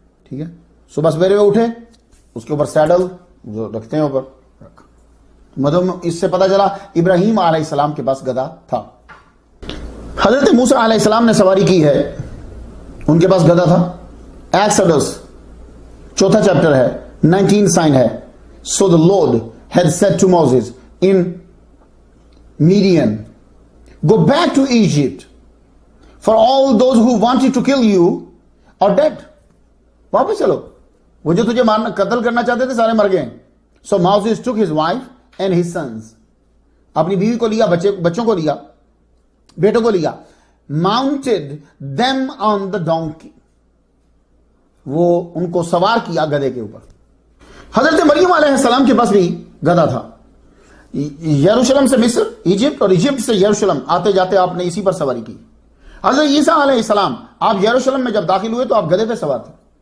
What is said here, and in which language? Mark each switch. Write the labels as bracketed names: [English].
[Urdu] ٹھیک ہے, صبح سویرے اٹھے, اس کے اوپر سیڈل جو رکھتے ہیں اوپر رکھا. مطلب اس سے پتا چلا ابراہیم علیہ السلام کے پاس گدھا تھا. حضرت موسیٰ علیہ السلام نے سواری کی ہے, ان کے پاس گدھا تھا. ایکسوڈس 4 چیپٹر ہے, 19 سائن ہے. [English] So the Lord had said to Moses in Midian, go back to Egypt, for all those who wanted to kill you are dead. [Urdu] واپس چلو, وہ جو تجھے مارنا قتل کرنا چاہتے تھے سارے مر گئے. [English] So Moses took his wife and his sons, [Urdu] اپنی بیوی کو لیا, بچوں کو لیا, بیٹوں کو لیا. [English] mounted them on the donkey. [Urdu] وہ ان کو سوار کیا گدھے کے اوپر. حضرت مریم علیہ السلام کے پاس بھی گدھا تھا. یروشلم سے مصر، ایجپٹ، اور ایجپٹ سے یروشلم آتے جاتے آپ نے اسی پر سواری کی. حضرت عیسیٰ علیہ السلام آپ یروشلم میں جب داخل ہوئے تو آپ گدھے پہ سوار تھے.